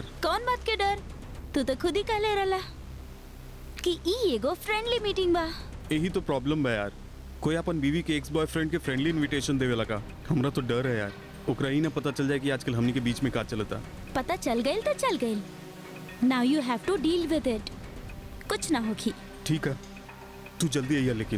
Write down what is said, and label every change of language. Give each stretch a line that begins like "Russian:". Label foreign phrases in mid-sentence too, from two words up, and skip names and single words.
Bhojpuri: कौन बात के डर? तू तो खुद ही कहले रहला कि ई एगो
English: friendly meeting
Bhojpuri: बा। यही तो प्रॉब्लम बा यार। कोई अपन बीवी के
English: ex boyfriend
Bhojpuri: के
English: friendly invitation
Bhojpuri: देवे लगा। हमरा तो डर है यार, ओकरा ही ना पता चल जाए कि आजकल हमनी के बीच में का चलता। पता चल गई तो चल गई।
English: Now you have to deal with it.
Bhojpuri: कुछ ना होगी। ठीक है, तू जल्दी आइया लेकिन।